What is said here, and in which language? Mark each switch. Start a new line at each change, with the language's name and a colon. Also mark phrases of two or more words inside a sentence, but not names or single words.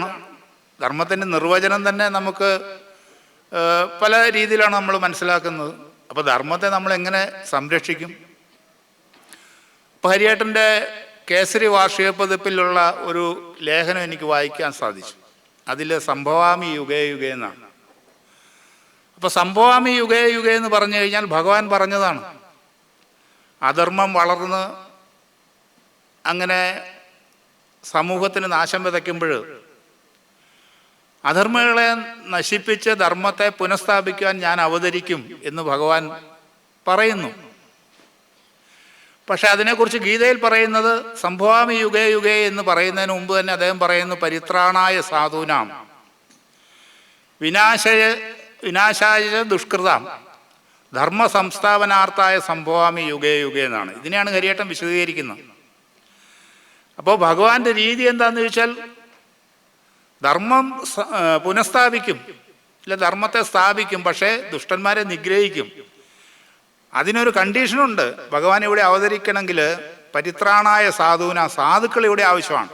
Malayalam: ധർമ്മത്തിൻ്റെ നിർവചനം തന്നെ നമുക്ക് പല രീതിയിലാണ് നമ്മൾ മനസ്സിലാക്കുന്നത്. അപ്പോൾ ധർമ്മത്തെ നമ്മൾ എങ്ങനെ സംരക്ഷിക്കും? ഇപ്പോൾ ഹരിയേട്ടൻ്റെ കേസരി വാർഷിക പതിപ്പിലുള്ള ഒരു ലേഖനം എനിക്ക് വായിക്കാൻ സാധിച്ചു. അതിൽ
Sanskrit: സംഭവാമി യുഗേ യുഗേ
Malayalam: എന്നാണ്. അപ്പോൾ
Sanskrit: സംഭവാമി യുഗേ യുഗേ
Malayalam: എന്ന് പറഞ്ഞു കഴിഞ്ഞാൽ ഭഗവാൻ പറഞ്ഞതാണ്. അധർമ്മം വളർന്ന് അങ്ങനെ സമൂഹത്തിന് നാശം വിതയ്ക്കുമ്പോൾ അധർമ്മികളെ നശിപ്പിച്ച് ധർമ്മത്തെ പുനഃസ്ഥാപിക്കാൻ ഞാൻ അവതരിക്കും എന്ന് ഭഗവാൻ പറയുന്നു. പക്ഷെ അതിനെക്കുറിച്ച് ഗീതയിൽ പറയുന്നത്
Sanskrit: സംഭവാമി യുഗേ യുഗേ
Malayalam: എന്ന് പറയുന്നതിന് മുമ്പ് തന്നെ അദ്ദേഹം പറയുന്നു,
Sanskrit: പരിത്രാണായ സാധൂനാം വിനാശായ ദുഷ്കൃതാം ധർമ്മ സംസ്ഥാപനാർത്ഥായ സംഭവാമി യുഗേ യുഗേ എന്നാണ്.
Malayalam: ഇതിനെയാണ് ഹരിയേട്ടൻ വിശദീകരിക്കുന്നത്. അപ്പോൾ ഭഗവാന്റെ രീതി എന്താണെന്ന് ചോദിച്ചാൽ ധർമ്മം പുനഃസ്ഥാപിക്കും, ഇല്ല ധർമ്മത്തെ സ്ഥാപിക്കും, പക്ഷേ ദുഷ്ടന്മാരെ നിഗ്രഹിക്കും. അതിനൊരു കണ്ടീഷനുണ്ട്. ഭഗവാൻ ഇവിടെ അവതരിക്കണമെങ്കിൽ
Sanskrit: പരിത്രാണായ സാധുവിന,
Malayalam: സാധുക്കൾ ഇവിടെ ആവശ്യമാണ്.